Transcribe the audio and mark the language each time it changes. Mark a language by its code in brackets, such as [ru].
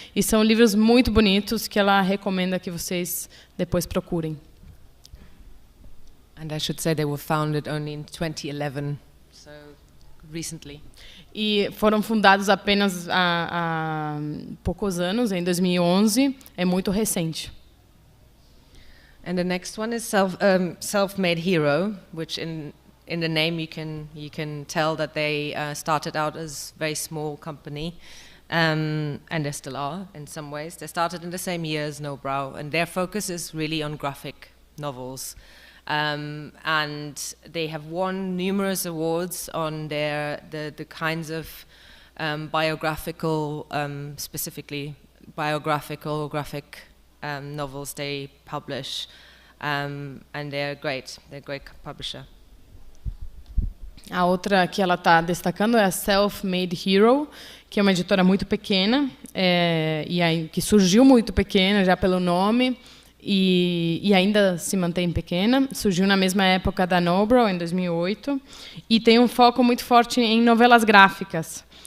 [pt] E são livros muito bonitos que ela recomenda que vocês depois procurem. [en] And I should say they were founded only in 2011, so recently. [pt] E foram fundados apenas há poucos anos, em 2011, é muito recente. [en] And the next one is Self-Made Hero, which in the name you can tell that they started out as a very small company, and they still are in some ways. They started in the same year as No Brow, and their focus is really on graphic novels. And they have won numerous awards on the kinds of biographical, specifically biographical graphic novels they publish, and they're great. They're a great publisher. [pt] A outra que ela está destacando é a Self-Made Hero, que é uma editora muito pequena, que surgiu muito pequena já pelo nome, e ainda se mantém pequena. Surgiu na mesma época da No Brow, em 2008, e tem um foco muito forte em novelas gráficas.